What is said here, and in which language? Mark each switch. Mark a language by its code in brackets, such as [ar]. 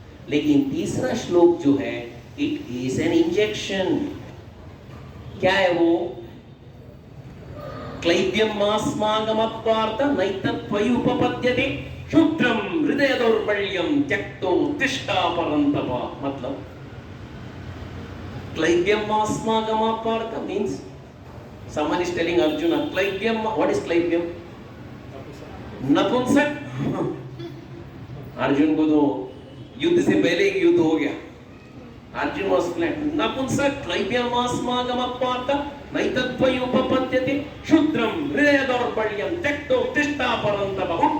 [hi] लेकिन तीसरा श्लोक जो है, [en] It is an injection. [hi] क्या है वो? [sa] क्लैब्यम मास्मागमत्वार्थ नैतत्वयि उपपद्यते क्षुद्रम हृदय दौर्बल्यम त्यक्तो तिष्ठा परन्तप। [hi] मतलब [sa] क्लैब्यम मास्मागमत्वार्थ [en] means someone is telling Arjuna, क्लैब्यम, what is क्लैब्यम? [hi] नपुंसक। अर्जुन को तो युद्ध से पहले एक युद्ध हो गया। अर्जुन [en] was [hi] नपुंसक [sa] क्लैब्यम मास्मागमत्वार्थ नैतत्वयि उपपद्यते क्षुद्रम हृदय दौर्बल्यम त्यक्तो तिष्ठा परन्तप।